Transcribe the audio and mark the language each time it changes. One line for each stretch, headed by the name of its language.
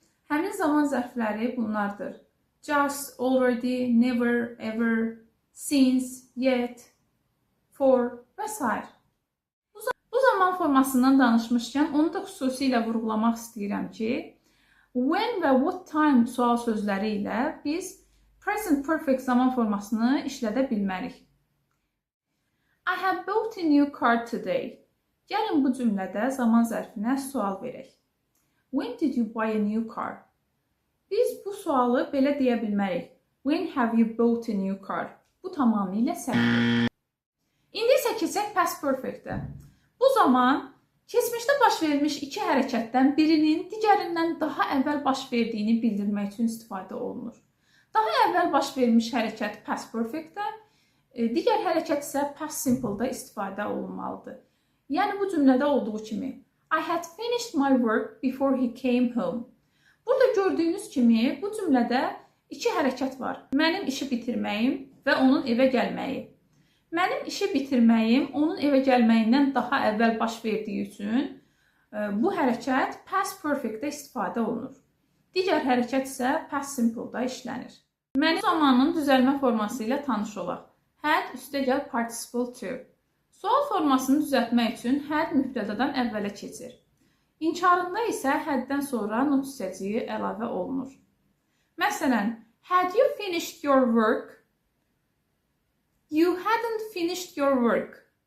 Azerbaijani: Həmin zaman zərfləri bunlardır.
English: Just, already, never, ever, since, yet, for
Azerbaijani: və s. Bu zaman formasından danışmışkən onu da xüsusilə vurğulamaq istəyirəm ki, when və what time sual sözləri ilə biz present perfect zaman formasını işlədə bilmərik.
English: I have bought a new car today.
Azerbaijani: Gəlin bu cümlədə zaman zərfinə sual verək.
English: When did you buy a new car?
Azerbaijani: Biz bu sualı belə deyə bilmərik.
English: When have you bought a new car?
Azerbaijani: Bu tamamilə səhvdir. İndi isə keçək past perfect-ə. Bu zaman keçmişdə baş vermiş iki hərəkətdən birinin digərindən daha əvvəl baş verdiyini bildirmək üçün istifadə olunur. Daha əvvəl baş vermiş hərəkət past perfect-də, digər hərəkət isə past simple-da istifadə olunmalıdır. Yəni bu cümlədə olduğu kimi
English: I had finished my work before he came home.
Azerbaijani: Burada gördüyünüz kimi bu cümlədə iki hərəkət var. Mənim işi bitirməyim və onun evə gəlməyi. Mənim işi bitirməyim onun evə gəlməyindən daha əvvəl baş verdiyi üçün bu hərəkət past perfect-də istifadə olunur. Digər hərəkət isə past simple-da işlənir. Mənim zamanın düzəlmə forması ilə tanış olaq. Had üstəgəl participle to. Sual formasını düzəltmək üçün had mübtədadan əvvələ keçir. İnkarında isə həddən sonra not hissəciyi əlavə olunur. Məsələn,
English: had you finished your work? You hadn't finished your work.